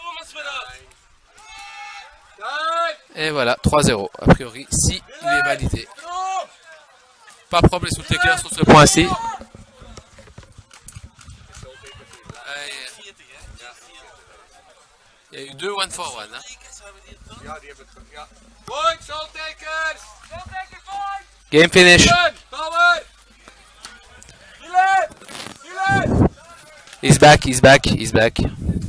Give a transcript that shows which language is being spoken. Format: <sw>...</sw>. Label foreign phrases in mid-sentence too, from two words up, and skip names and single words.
<fr>Et voilà, 3-0. A priori, si il est validé. Pas propre les Sultekers sur ce point-ci. Il y a eu 2 1 for 1. Hein.</fr> <nl>Ja, die hebben het. Ja.</nl> <fr>Point, Soltakers!</fr> <en>Game finish. Power! He's back, he's back, he's back.</en>